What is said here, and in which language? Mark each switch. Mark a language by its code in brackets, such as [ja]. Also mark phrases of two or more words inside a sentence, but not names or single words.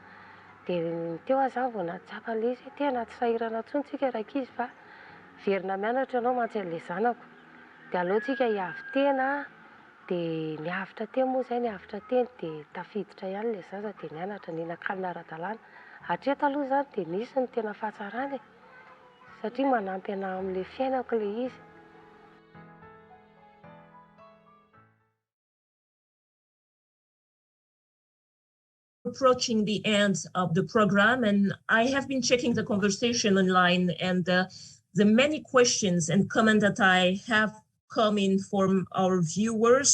[mg] Dia teo aho izany vao natsapa ilay izy, tena tsy sahirana intsony tsika raikizy fa verina mianatra ianao mantsy zanako. Dia aleontsika hiavy tena, dia niavitra teny moa izay niavitra teny dia tafiditra ihany ilay zaza dia nianatra nihinan-kanina ara-dalàna. Hatreto aloha izany dia nisy ny tena fahatsarany satria manampy anahy amin'ilay fiainako ilay izy. [en] Approaching the end of the program, and I have been checking the conversation online, and the many questions and comments that I have come in from our viewers.